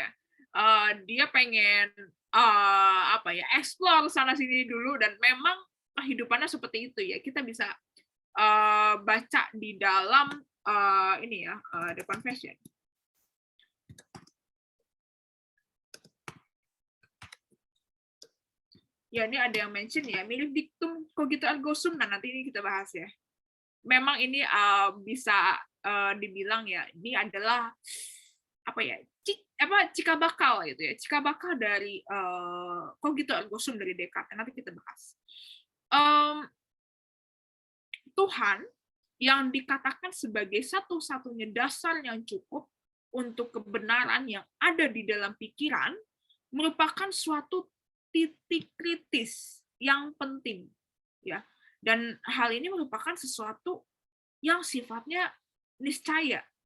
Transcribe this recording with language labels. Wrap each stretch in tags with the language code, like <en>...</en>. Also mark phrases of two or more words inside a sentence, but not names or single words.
<id>Dia pengen explore sana sini dulu, dan memang kehidupannya seperti itu ya. Kita bisa baca di dalam The Confession. Ya, ini ada yang mention ya, milik dictum</id> <la>cogito ergo sum,</la> <id>nah nanti ini kita bahas ya. Memang ini bisa dibilang ya, ini adalah cikal bakal gitu ya, cikal bakal dari</id> <la>cogito ergo sum</la> <id>dari Descartes. Nanti kita bahas. Tuhan yang dikatakan sebagai satu-satunya dasar yang cukup untuk kebenaran yang ada di dalam pikiran merupakan suatu titik kritis yang penting ya, dan hal ini merupakan sesuatu yang sifatnya niscaya.</id>